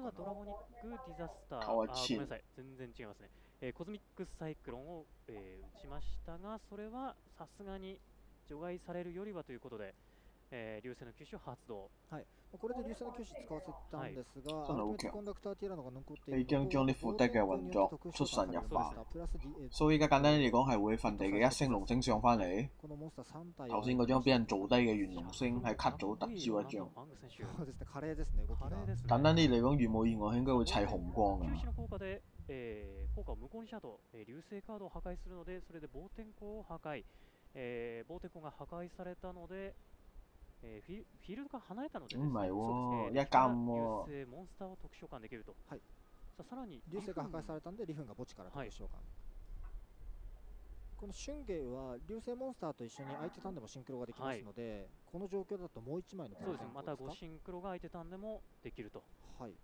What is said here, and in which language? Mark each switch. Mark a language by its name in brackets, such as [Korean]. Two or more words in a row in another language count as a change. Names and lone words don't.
[Japanese] まずはドラゴニックディザスター、ごめんなさい、全然違いますね。コズミックサイクロンを、打ちましたが、それはさすがに除外されるよりはということで、流星の球種を発動。はい。これで流星の球種使わせたんですが、アルティメットコンダクターティラノが残っている。 [Cantonese] 你將呢副 deck 嘅運作出神入化，所以依家簡單啲嚟講係會瞓地嘅一星龍星上翻嚟。頭先嗰張俾人做低嘅元龍星係 cut 咗特招一張。 [Japanese] そうですね、華麗ですね、動きが。 [Cantonese] 簡單啲嚟講，如無意外應該會砌紅光嘅。 [Japanese] 効果を無効にした後、流星カードを破壊するので、それで暴天候を破壊、暴天候が破壊されたので、フィールドから離れたのでですね、 [Cantonese] 唔係喎，一間喎。 [Japanese] 流星モンスターを特殊召喚できると。はい。さあさらに流星が破壊されたんで、リフンが墓地から特殊召喚。この春芸は流星モンスターと一緒に相手ターンでもシンクロができますので、この状況だともう1枚のそうですね、また5シンクロが相手ターンでもできると。はい。